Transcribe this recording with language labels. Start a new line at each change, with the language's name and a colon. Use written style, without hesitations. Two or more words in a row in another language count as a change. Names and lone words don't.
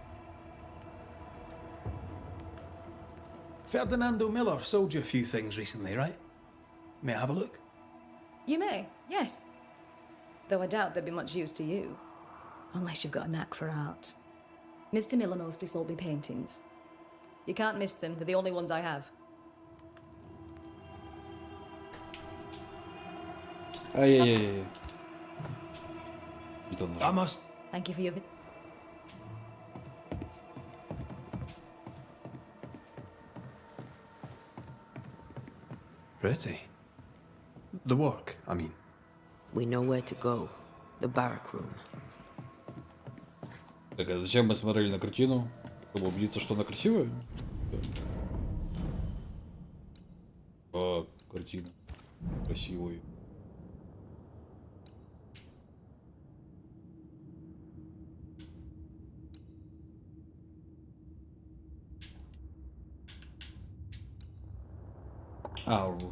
English: Ferdinando Miller sold you a few things recently, right? May I have a look? You may, yes. Though I doubt they'd be much use to you. Unless you've got a knack for art. Mr. Miller mostly sold me paintings. You can't miss them, they're the only ones I have. Ай-яй-яй. I must... Thank you for your... Pretty. The work, I mean. We know where to go. The barrack room.
Russian: Так, а зачем мы смотрели на картину? Чтобы убедиться, что она красивая? А, картина. Красивая. А, вот.